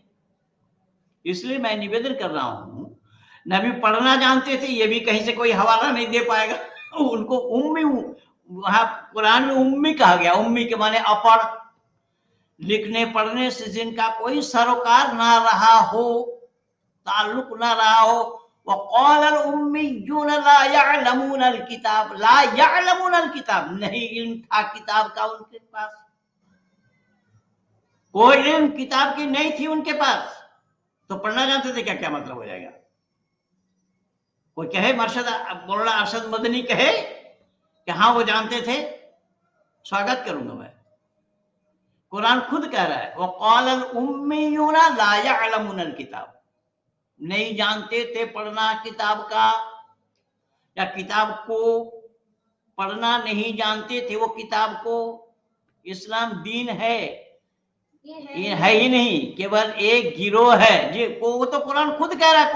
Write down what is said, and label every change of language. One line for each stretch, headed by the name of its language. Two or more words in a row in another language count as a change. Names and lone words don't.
Hindi: इसलिए मैं निवेदन कर रहा हूं, नबी पढ़ना जानते थे, ये भी कहीं से कोई हवाला नहीं दे पाएगा। उनको उम्मी, वहां कुरान में उम्मी कहा गया, उम्मी के माने अपढ़, लिखने पढ़ने से जिनका कोई सरोकार ना रहा हो, ताल्लुक ना रहा हो।
Arabic: وقال الأميون لا يعلمون الكتاب، لا يعلمون الكتاب,
Hindi: नहीं इल्म था किताब का उनके पास, कोई इल्म किताब की नहीं थी उनके पास, तो पढ़ना जानते थे क्या? क्या मतलब हो जाएगा? कोई कहे मौलाना अरशद मदनी कहे कि हाँ वो जानते थे, स्वागत करूंगा मैं। कुरान खुद कह रहा है
Arabic: وقال الأميون لا يعلمون الكتاب,
Hindi: नहीं जानते थे पढ़ना किताब का, या किताब को पढ़ना नहीं जानते थे वो किताब को। इस्लाम दीन है, ये है ही नहीं, केवल एक गिरोह है जी, वो तो कुरान खुद कह रहा है।